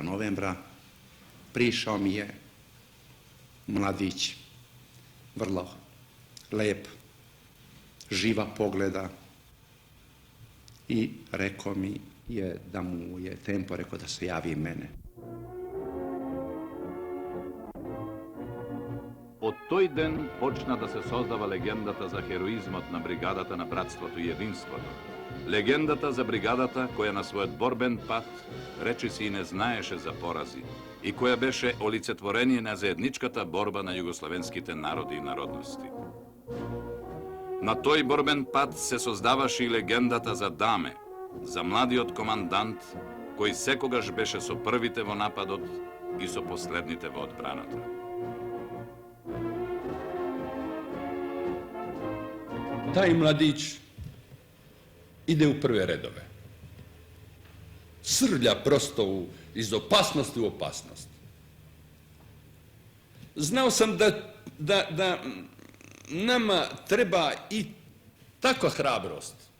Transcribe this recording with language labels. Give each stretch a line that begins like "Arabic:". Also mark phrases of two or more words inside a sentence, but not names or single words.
Serbian: novembra prišao mi je mladić, vrlo lep, živa pogleda i rekao mi je da mu je Tempo rekao da se javi mene.
Macedonian: Од тој ден почна да се создава легендата за хероизмот на бригадата на братството и единството. Легендата за бригадата која на својот борбен пат речиси и не знаеше за порази и која беше олицетворение на заедничката борба на југословенските народи и народности. На тој борбен пат се создаваше и легендата за Даме, за младиот командант, кој секогаш беше со првите во нападот и со последните во одбраната.
Serbian: Taj mladić ide u prve redove. Srlja prosto iz opasnosti u opasnost. Znao sam da nama treba i takva hrabrost.